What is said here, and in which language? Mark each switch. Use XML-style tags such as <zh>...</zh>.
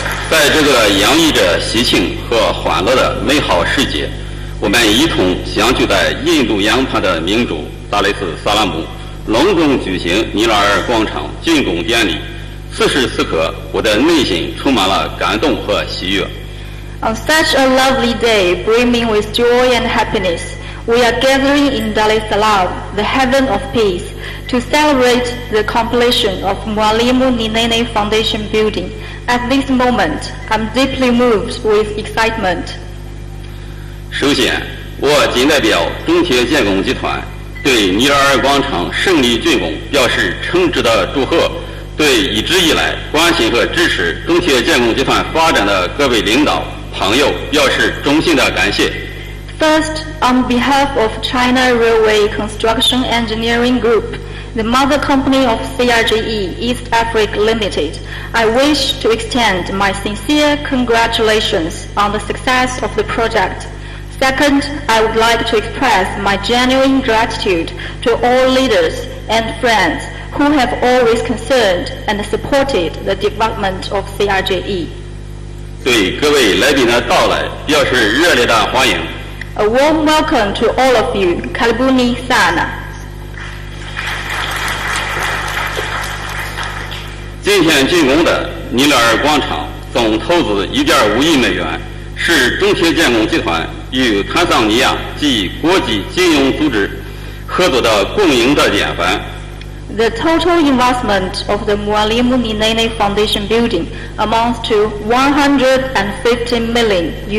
<zh>在这个洋溢着喜庆和欢乐的美好时节，我们一同相聚在印度洋畔的明珠达雷斯萨拉姆，隆重举行尼拉尔广场竣工典礼。此时此刻，我的内心充满了感动和喜悦。</zh> <en>On such a lovely day, brimming with joy and happiness, we are gathering in Dar es Salaam, the heaven of peace, to celebrate the completion of Mwl Nyerere Foundation building. At this moment, I'm deeply moved with excitement.</en> <zh>首先，我谨代表中铁建工集团对尼拉尔广场胜利竣工表示诚挚的祝贺，对一直以来关心和支持中铁建工集团发展的各位领导朋友表示衷心的感谢。</zh> <en>First, on behalf of China Railway Construction Engineering Group, the mother company of CRGE East Africa Limited, I wish to extend my sincere congratulations on the success of the project. Second, I would like to express my genuine gratitude to all leaders and friends who have always concerned and supported the development of CRGE.</en> <zh>对各位来宾的到来表示热烈的欢迎。</zh> <en>A warm welcome to all of you.</en> <sw>Karibuni sana.</sw> <zh>今天竣工的尼拉尔广场总投资1.5亿美元，是中铁建工集团与坦桑尼亚及国际金融组织合作的共赢的典范。</zh> <en>The total investment of the Mwl Nyerere Foundation building amounts to $150 million.</en>